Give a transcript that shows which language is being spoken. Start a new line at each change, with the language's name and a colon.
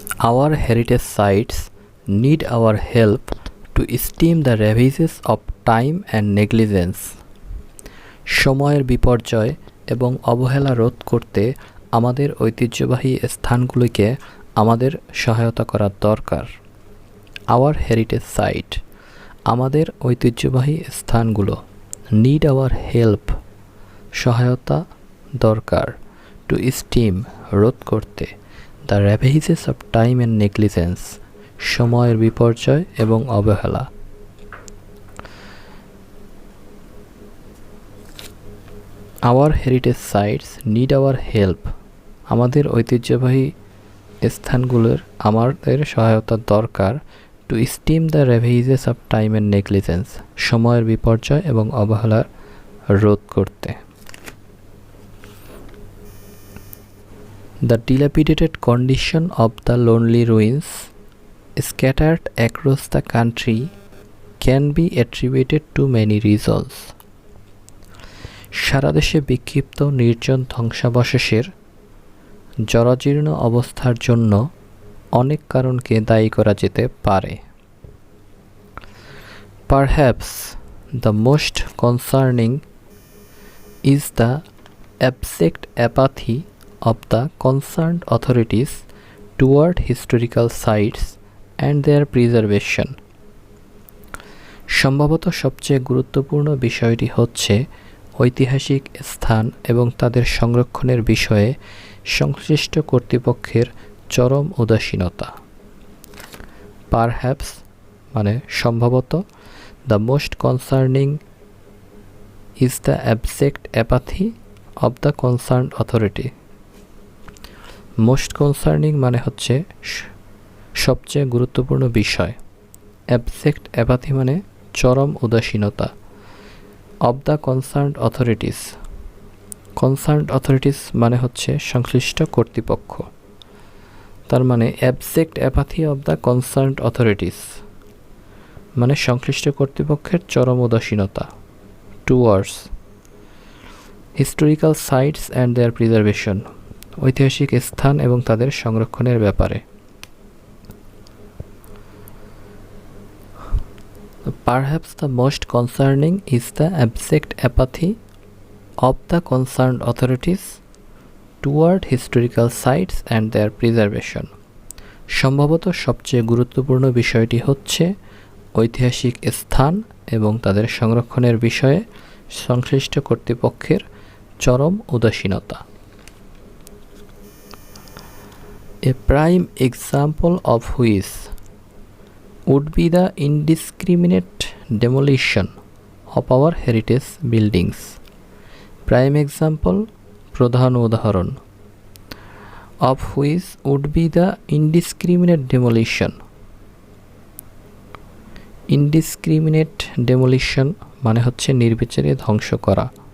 English: Our heritage sites need our help to stem the ravages of time and negligence.
Bangla: সময়ের বিপর্যয় এবং অবহেলা রোধ করতে আমাদের ঐতিহ্যবাহী স্থানগুলিকে আমাদের সহায়তা করা দরকার।
English: Our heritage site,
Bangla: আমাদের ঐতিহ্যবাহী স্থানগুলো।
English: Need our help,
Bangla: সহায়তা দরকার।
English: To stem,
Bangla: রোধ করতে।
English: The ravages of time and negligence,
Bangla: সময়ের বিপর্যয় এবং অবহেলা।
English: Our heritage sites need our help,
Bangla: আমাদের ঐতিহ্যবাহী স্থানগুলোর আমাদের সহায়তা দরকার।
English: To stem the ravages of time and negligence,
Bangla: সময়ের বিপর্যয় এবং অবহেলা রোধ করতে।
English: The dilapidated condition of the lonely ruins scattered across the country can be attributed to many reasons.
Bangla: সারা দেশে বিক্ষিপ্ত নির্জন ধ্বংসাবশেষের জরাজীর্ণ অবস্থার জন্য অনেক কারণকে দায়ী করা যেতে পারে।
English: Perhaps the most concerning is the abject apathy of the concerned authorities toward historical sites and their preservation.
Bangla: সম্ভবত সবচেয়ে গুরুত্বপূর্ণ বিষয়টি হচ্ছে ঐতিহাসিক স্থান এবং তাদের সংরক্ষণের বিষয়ে সংশ্লিষ্ট কর্তৃপক্ষের চরম উদাসীনতা।
English: Perhaps
Bangla: মানে সম্ভবত,
English: the most concerning is the abject apathy of the concerned authority. Most concerning
Bangla: মানে হচ্ছে সবচেয়ে গুরুত্বপূর্ণ বিষয়।
English: abject apathy
Bangla: মানে চরম উদাসীনতা।
English: of the concerned authorities, concerned authorities
Bangla: মানে হচ্ছে সংশ্লিষ্ট কর্তৃপক্ষ। তার মানে
English: abject apathy of the concerned authorities
Bangla: মানে সংশ্লিষ্ট কর্তৃপক্ষের চরম উদাসীনতা।
English: towards historical sites and their preservation,
Bangla: ঐতিহাসিক স্থান এবং তাদের সংরক্ষণের ব্যাপারে।
English: Perhaps the most concerning is the abject apathy of the concerned authorities toward historical sites and their preservation.
Bangla: সম্ভবত সবচেয়ে গুরুত্বপূর্ণ বিষয়টি হচ্ছে ঐতিহাসিক স্থান এবং তাদের সংরক্ষণের বিষয়ে সংশ্লিষ্ট কর্তৃপক্ষের চরম উদাসীনতা।
English: A prime example of which would be the indiscriminate demolition of our heritage buildings. Prime example
Bangla: প্রধান উদাহরণ
English: Of which would be the indiscriminate demolition. Indiscriminate demolition
Bangla: মানে হচ্ছে নির্বিচারে ধ্বংস করা।